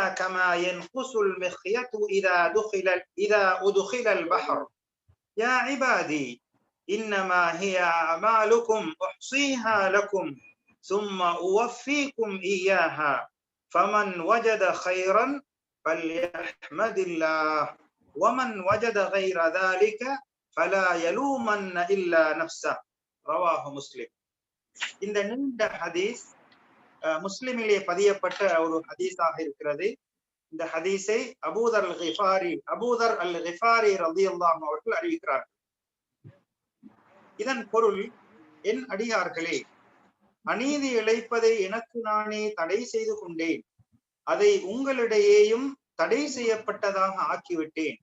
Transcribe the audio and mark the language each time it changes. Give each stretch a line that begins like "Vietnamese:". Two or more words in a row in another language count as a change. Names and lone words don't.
Arabic: كما ينقص المخيط إذا أدخل البحر يا عبادي إنما هي أعمالكم أحصيها لكم ثم أوفيكم إياها فمن وجد خيرا فليحمد الله ومن وجد غير ذلك فلا يلومن إلا نفسه رواه مسلم.
Tamil: இந்த நீண்ட ஹதீஸ் முஸ்லிமிலே பதியப்பட்ட ஒரு ஹதீஸாக இருக்கிறது. இந்த ஹதீஸை அபூதர் அல் கிஃபாரி ரலியல்லாஹு அவர்கள் அறிவிக்கிறார்கள். இதன் பொருள், என் அடியார்களே, அநீதி இழைப்பதை எனக்கு நானே தடை செய்து கொண்டேன், அதை உங்களிடையேயும் தடை செய்யப்பட்டதாக ஆக்கிவிட்டேன்.